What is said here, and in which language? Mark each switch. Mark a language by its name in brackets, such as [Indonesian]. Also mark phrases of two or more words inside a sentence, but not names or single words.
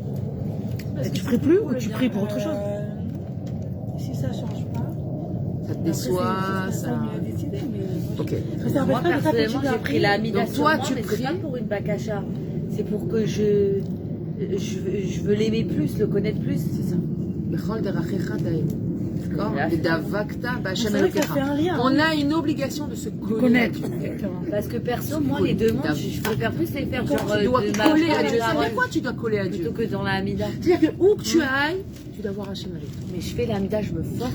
[French] Et tu pries plus ou tu pries pour autre chose? Si ça change pas. Ça te Après, déçoit, c'est ça. Hachem, il a décidé, mais. Ok. Mais ça Moi, empêche pas que ça personnellement, continue à j'ai pris prier. la Hamida Donc, sur toi, moi, tu mais pries- c'est pas pour une bakacha. C'est pour que je veux l'aimer plus, le connaître plus. C'est ça. [Hebrew] בכל דרכיך טעים. [French] D'accord? Là, [Hebrew] Et דבקת בהשם [French] C'est vrai que ça Elokecha. fait un lien. On a une obligation de se Connaître. connaître. Exactement. Parce que perso, moi, les demandes, je préfère plus les faire genre Tu dois de coller à ma Dieu. parole C'est quoi tu dois coller à Dieu? plutôt que dans la Hamida. C'est-à-dire que où que tu ailles, tu dois voir Hachem avec toi. Mais je fais la Hamida, je me force